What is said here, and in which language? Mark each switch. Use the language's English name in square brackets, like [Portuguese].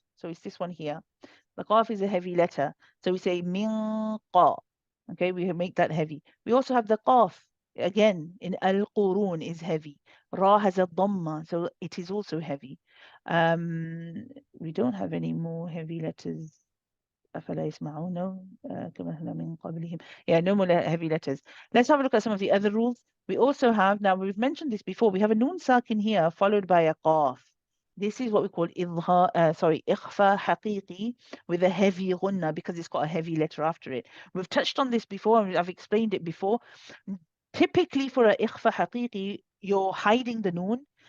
[English] So it's this one here. The qaf is a heavy letter. So we say min qa. Okay, we make that heavy. We also have the qaf. Again, in al-qurun is heavy. Ra has a dhamma, so it is also heavy. We don't have any more heavy letters. [Arabic] أفلا يسمعون كما هنا من قبلهم. [English] Yeah, no more heavy letters. Let's have a look at some of the other rules. We also have, now we've mentioned this before, we have a noon sakin here followed by a qaf. This is what we call ikhfa haqiqi with a heavy ghunna because it's got a heavy letter after it. We've touched on this before and I've explained it before. Typically for a ikhfa haqiqi, you're hiding the noon